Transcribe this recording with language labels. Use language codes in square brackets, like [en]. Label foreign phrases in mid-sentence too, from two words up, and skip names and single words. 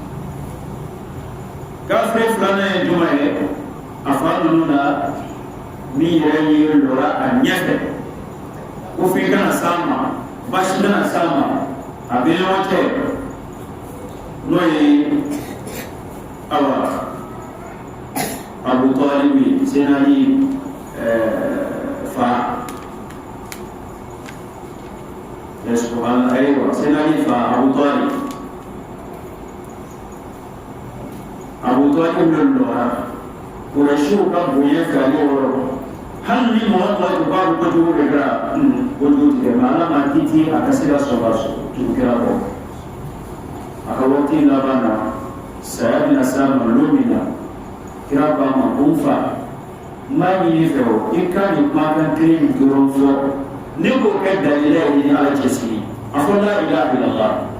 [bm] kafiri filanan ye jumɛn ye a fa ninnu na min yɛrɛ ye lɔra a ɲɛfɛ ko f'i kana s'a ma basi kana s'a ma a bɛ ɲɔgɔn cɛ n'o ye awa Abu Talib Senali fa [ar] سبحان الله أيوا [bm] Senali fa Abu Talib lɔra Quraishiw ka bonya fɛ ale yɔrɔ hali ni mɔgɔ tɔgɔ tun b'a fɔ kojugu de kɛra kojugu tigɛ nka Ala ma kiti a ka se ka sɔn ka tugu kira kɔ a ka waati laban na saya bɛna s'a ma don min na kira b'a ma ko n fa n b'a ɲini fɛ o i ka nin kumakan kelen in dɔrɔn fɔ ne k'o kɛ dalila ye ni Ala cɛsiri a fɔ la [ar] إله إلا الله